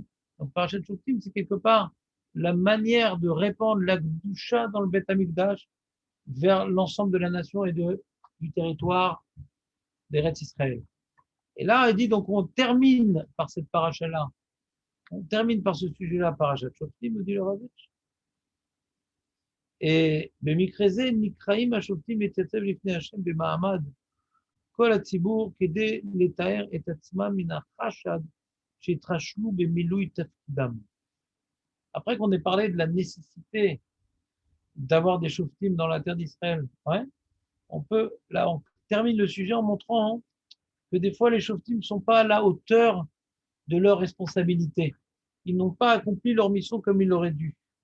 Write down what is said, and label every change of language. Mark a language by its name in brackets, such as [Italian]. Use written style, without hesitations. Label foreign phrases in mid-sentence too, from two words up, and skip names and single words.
[French] Donc, Parashat Shoftim, c'est quelque part la manière de répandre la Gdusha dans le Beth Amikdash vers l'ensemble de la nation et du territoire d'Eretz Israël. Et là, il dit, donc, on termine par cette paracha-là. On termine par ce sujet-là, parachat Shoftim, nous dit le Rav Hirsch. Et, [Hebrew] במקרה זה, נקראים השופטים להתייצב לפני השם במעמד כל הציבור כדי לתאר את עצמם מן החשד שהתרשמו במילוי תפקידם. [French] Après qu'on ait parlé de la nécessité d'avoir des shoftim dans la terre d'Israël, ouais, là, on termine le sujet en montrant que des fois les shoftim ne sont pas à la hauteur de leur responsabilité. Ils n'ont pas accompli leur mission comme ils l'auraient dû.